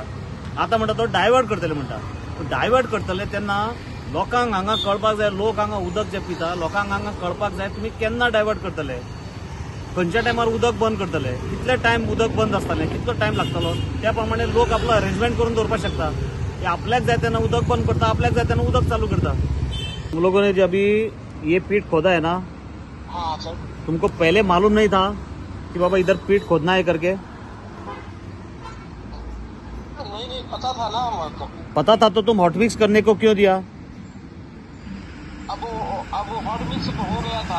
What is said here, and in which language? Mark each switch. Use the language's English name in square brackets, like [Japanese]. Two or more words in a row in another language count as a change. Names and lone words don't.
[Konkani] आतां म्हणटा तो डायवर्ट करतले म्हणटा. डायवर्ट करतले तेन्ना लोकांक हांगा कळपाक जाय, लोक हांगा उदक जे पिता लोकांक हांगा कळपाक जाय तुमी केन्ना डायवर्ट करतले, खंयच्या टायमार उदक बंद करतले, कितले टायम उदक बंद आसतलें, कितलो टायम लागतलो. त्या प्रमाणे लोक आपलो अरेंजमेंट करून दवरपाक शकता. आपल्याक जाय तेन्ना उदक बंद करता, आपल्याक जाय तेन्ना उदक चालू करता. [Hindi] तुम लोगों ने जब अभी ये पीट खोदा है ना, हाँ सर, तुमको पहले मालूम नहीं था कि बाबा इधर पीट खोदना है करके? नहीं पता था ना हमको. पता था तो तुम हॉटमिक्स करने को क्यों दिया? अब हॉटमिक्स हो गया था.